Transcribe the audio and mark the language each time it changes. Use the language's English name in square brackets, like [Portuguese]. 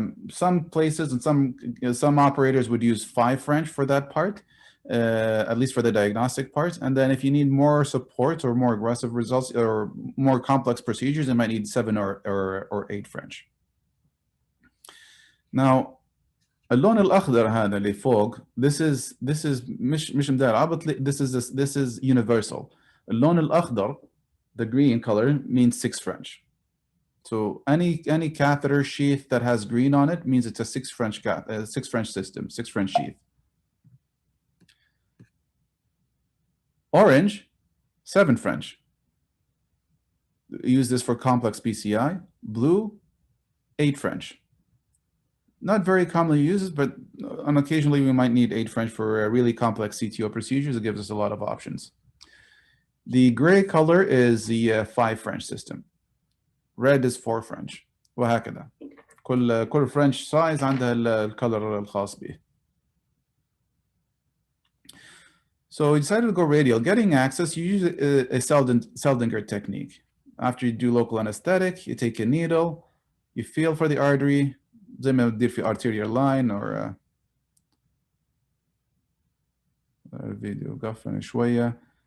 [English] Some places and some operators would use 5 French for that part, at least for the diagnostic part. And then if you need more support or more aggressive results or more complex procedures, you might need 7 or 8 French. Now, [Arabic] اللون الأخضر هذا اللي فوق, [English] this is [Arabic] مش مدار عبط, [English] this is universal. [Arabic] اللون الأخضر, [English] the green color, means 6 French. So any catheter sheath that has green on it means it's a 6 French system, 6 French sheath. Orange, 7 French. Use this for complex PCI. Blue, 8 French. Not very commonly used, but occasionally we might need 8 French for really complex CTO procedures. It gives us a lot of options. The gray color is the 5 French system. Red is 4 French. [Arabic] وهكذا. كل French size عندها الcolor الخاص به. [English] So we decided to go radial. Getting access, you use a Seldinger technique. After you do local anesthetic, you take a needle, you feel for the artery, [Arabic] زي ما بتدير في [English] arterial line or video [Arabic] قفنا شوية.